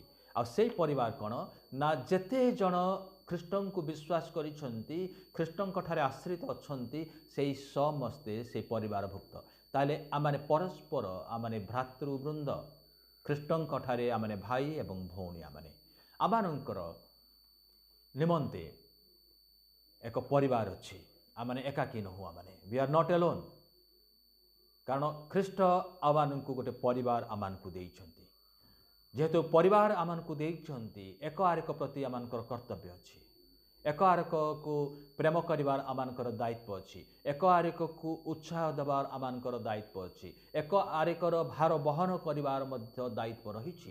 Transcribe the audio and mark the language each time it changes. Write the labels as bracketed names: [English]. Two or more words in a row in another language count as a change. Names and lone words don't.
[Odia] ଆଉ ସେଇ ପରିବାର କ'ଣ ନା, ଯେତେ ଜଣ ଖ୍ରୀଷ୍ଟଙ୍କୁ ବିଶ୍ୱାସ କରିଛନ୍ତି, ଖ୍ରୀଷ୍ଟଙ୍କ ଠାରେ ଆଶ୍ରିତ ଅଛନ୍ତି, ସେଇ ସମସ୍ତେ ସେ ପରିବାରଭୁକ୍ତ। ତାହେଲେ ଆମମାନେ ପରସ୍ପର ଆମମାନେ ଭ୍ରାତୃବୃନ୍ଦ, ଖ୍ରୀଷ୍ଟଙ୍କ ଠାରେ ଆମମାନେ ଭାଇ ଏବଂ ଭଉଣୀ। ଆମମାନଙ୍କର ନିମନ୍ତେ ଏକ ପରିବାର ଅଛି, ଆମେ ଏକାକୀ ନୁହଁ, [English] we are not alone। [Odia] କାରଣ ଖ୍ରୀଷ୍ଟ ଆମମାନଙ୍କୁ ଗୋଟେ ପରିବାର ଆମମାନଙ୍କୁ ଦେଇଛନ୍ତି। ଯେହେତୁ ପରିବାର ଆମମାନଙ୍କୁ ଦେଇଛନ୍ତି, ଏକ ଆରେକ ପ୍ରତି ଆମମାନଙ୍କର କର୍ତ୍ତବ୍ୟ ଅଛି, ଏକ ଆରେକକୁ ପ୍ରେମ କରିବାର ଆମମାନଙ୍କର ଦାୟିତ୍ୱ ଅଛି, ଏକ ଆରେକକୁ ଉତ୍ସାହ ଦେବାର ଆମମାନଙ୍କର ଦାୟିତ୍ୱ ଅଛି, ଏକ ଆରେକର ଭାର ବହନ କରିବାର ମଧ୍ୟ ଦାୟିତ୍ୱ ରହିଛି।